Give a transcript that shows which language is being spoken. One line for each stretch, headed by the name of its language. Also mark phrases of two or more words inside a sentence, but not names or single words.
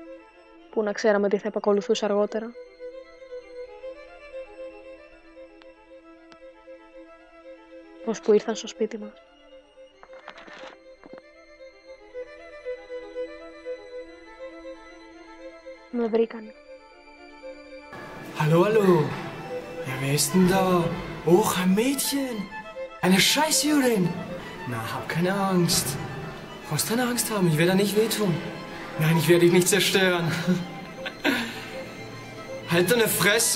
Greek: Πού να ξέραμε τι θα επακολουθούσε αργότερα. Ως που ήρθαν στο σπίτι μας. Με βρήκανε.
German: Hallo, hallo. Ja, wer ist denn da? Och, ein Mädchen. Eine Scheißjüdin. Na, hab keine Angst. Brauchst keine Angst haben, ich werde da nicht wehtun. Nein, ich werde dich nicht zerstören. Halt deine Fresse.